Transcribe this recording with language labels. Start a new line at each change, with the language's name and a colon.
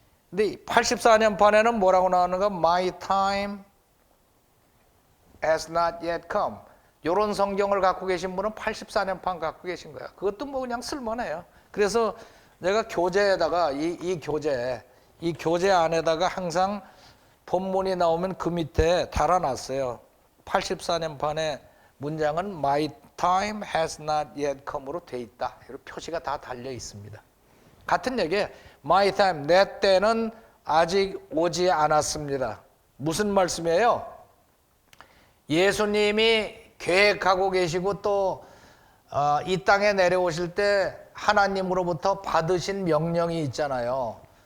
Korean: 근데 84년판에는 뭐라고 나오는가?
English: My time has not yet come.
Korean: 이런 성경을 갖고 계신 분은 84년판 갖고 계신 거야. 그것도 뭐 그냥 쓸만해요. 그래서 내가 교재에다가 이 교재 안에다가 항상 본문이 나오면 그 밑에 달아놨어요. 84년판의 문장은
English: My time has not yet come
Korean: 으로 돼 있다. 이렇게 표시가 다 달려 있습니다. 같은 얘기예요.
English: My time,
Korean: 내 때는 아직 오지 않았습니다. 무슨 말씀이에요? 예수님이 계획하고 계시고 또 이 땅에 내려오실 때 하나님으로부터 받으신 명령이 있잖아요.